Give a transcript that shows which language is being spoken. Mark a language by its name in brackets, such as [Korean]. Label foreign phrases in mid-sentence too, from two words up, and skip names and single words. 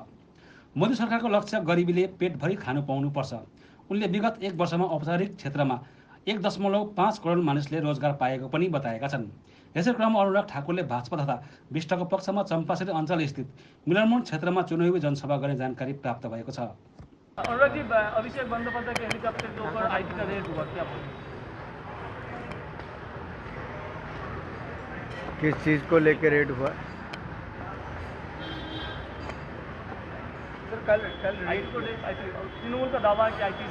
[Nepali] मोदी सरकारको लक्ष्य गरिबीले पेटभरि खानु पाउनुपर्छ। उनले विगत 1 वर्षमा औपचारिक क्षेत्रमा 1.5 करोड मानिसले रोजगार पाएको पनि बताएका छन्। यसै क्रममा अनुराग ठाकुरले भाजपा तथा विष्टको पक्षमा चम्पासरी अञ्चल स्थित मिलनमोड क्षेत्रमा चुनावी जनसभा गर्ने जानकारी प्राप्त भएको छ। [Hindi] अनुराग जी, अभिषेक बंदोपाध्याय के हेलीकॉप्टर के ऊपर आईटी का रेड हुआ, क्या बोलेंगे? किस चीज़ को लेकर रेड हुआ? सर कल तृणमूल का दावा है कि आईटी